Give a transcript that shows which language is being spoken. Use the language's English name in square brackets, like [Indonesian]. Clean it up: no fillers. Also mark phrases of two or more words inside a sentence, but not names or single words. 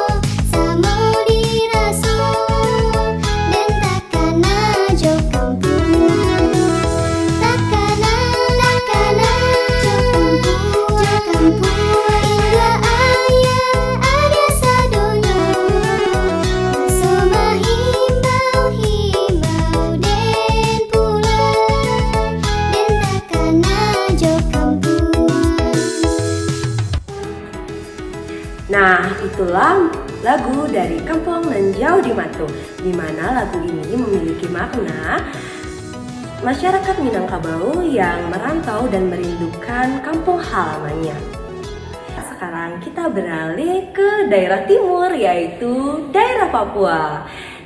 [Minangkabau] diraso, dan takkan ajo kampung, takkan ajo kampung, hingga ayah ada sadonyo, maso mahimbau den pulang, dan takkan ajo kampung. [Indonesian] Nah, itulah lagu dari Kampung Nan Jau di Matung, di mana lagu ini memiliki makna masyarakat Minangkabau yang merantau dan merindukan kampung halamannya. Sekarang kita beralih ke daerah timur, yaitu daerah Papua.